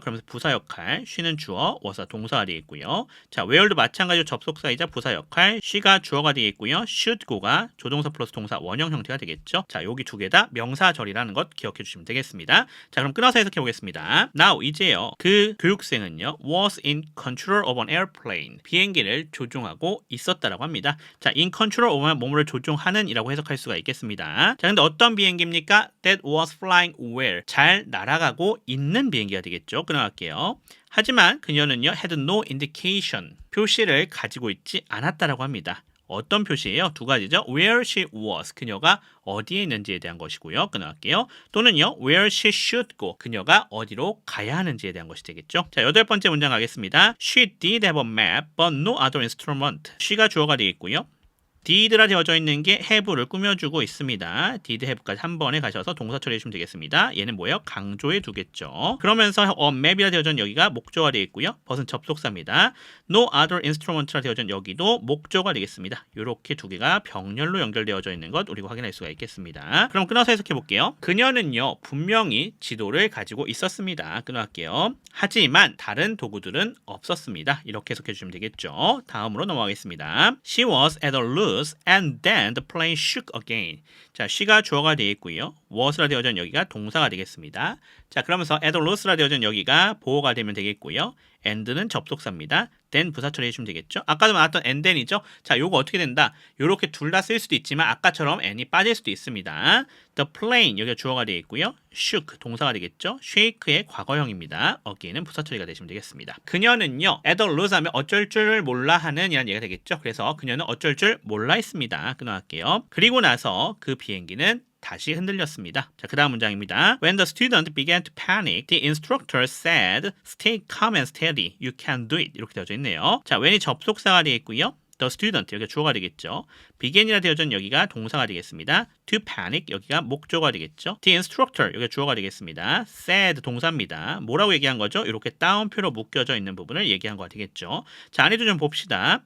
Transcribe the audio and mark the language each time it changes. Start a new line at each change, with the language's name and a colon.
Korean: 그러면서 부사 역할, she는 주어, was가 동사가 되겠고요. 자, where도 마찬가지로 접속사이자 부사 역할, she가 주어가 되겠고요.
English: should go
Korean: 가 조동사 플러스 동사 원형 형태가 되겠죠. 자, 여기 두 개 다 명사절이라는 것 기억해 주시면 되겠습니다. 자, 그럼 끊어서 해석해 보겠습니다. Now 이제요. 그 교육생은요.
English: was in control of an airplane.
Korean: 비행기를 조종하고 있었다라고 합니다. 자,
English: in control of
Korean: 만 뭐뭐를 조종하는 이라고 해석할 수가 있겠습니다. 자, 근데 어떤 비행기입니까?
English: That was flying well.
Korean: 잘 날아가고 있는 비행기가 되겠죠. 끊어갈게요. 하지만 그녀는요,
English: had no indication.
Korean: 표시를 가지고 있지 않았다라고 합니다. 어떤 표시예요? 두 가지죠.
English: Where she was,
Korean: 그녀가 어디에 있는지에 대한 것이고요. 끊어갈게요. 또는요,
English: where she should go,
Korean: 그녀가 어디로 가야 하는지에 대한 것이 되겠죠. 자, 8번째 문장 가겠습니다.
English: She did have a map, but no other instrument.
Korean: she가 주어가 되겠고요. did라 되어져 있는 게 have를 꾸며주고 있습니다.
English: did have
Korean: 까지 한 번에 가셔서 동사 처리해 주시면 되겠습니다. 얘는 뭐예요? 강조해 두겠죠. 그러면서
English: a map
Korean: 이라 되어져 있는 여기가 목조가 되겠고요. but은 접속사입니다.
English: no other instrument
Korean: 라 되어져 있는 여기도 목조가 되겠습니다. 이렇게 두 개가 병렬로 연결되어져 있는 것 우리가 확인할 수가 있겠습니다. 그럼 끊어서 해석해 볼게요. 그녀는요 분명히 지도를 가지고 있었습니다. 끊어갈게요. 하지만 다른 도구들은 없었습니다. 이렇게 해석해 주시면 되겠죠. 다음으로 넘어가겠습니다.
English: She was at a loose and then the plane shook again.
Korean: 자, she가 주어가 되겠고요. was라 되어져 있는 여기가 동사가 되겠습니다. 자, 그러면서
English: at a loose
Korean: 라 되어져 있는 여기가 보어가 되면 되겠고요. and는 접속사입니다. then 부사 처리해 주시면 되겠죠. 아까도 나왔던
English: and then
Korean: 이죠. 자, 요거 어떻게 된다? 요렇게 둘 다 쓸 수도 있지만 아까처럼 n이 빠질 수도 있습니다.
English: the plane
Korean: 여기가 주어가 되겠고요. shook 동사가 되겠죠. shake의 과거형입니다. again은 부사 처리가 되시면 되겠습니다. 그녀는요
English: at a loose
Korean: 하면 어쩔 줄 몰라 하는 이란 얘기가 되겠죠. 그래서 그녀는 어쩔 줄 몰라 했습니다. 끊어갈게요. 그리고 나서 그 비행기는 다시 흔들렸습니다. 자, 그 다음 문장입니다.
English: When the student began to panic, the instructor said, stay calm and steady. You can do it.
Korean: 이렇게 되어져 있네요. 자, when이 접속사가 되겠고요. The student 여기가 주어가 되겠죠. begin이라 되어져 있는 여기가 동사가 되겠습니다.
English: to panic
Korean: 여기가 목조가 되겠죠.
English: the instructor
Korean: 여기가 주어가 되겠습니다. said 동사입니다. 뭐라고 얘기한 거죠? 이렇게 따옴표로 묶여져 있는 부분을 얘기한 거 되겠죠. 자, 안에도 좀 봅시다.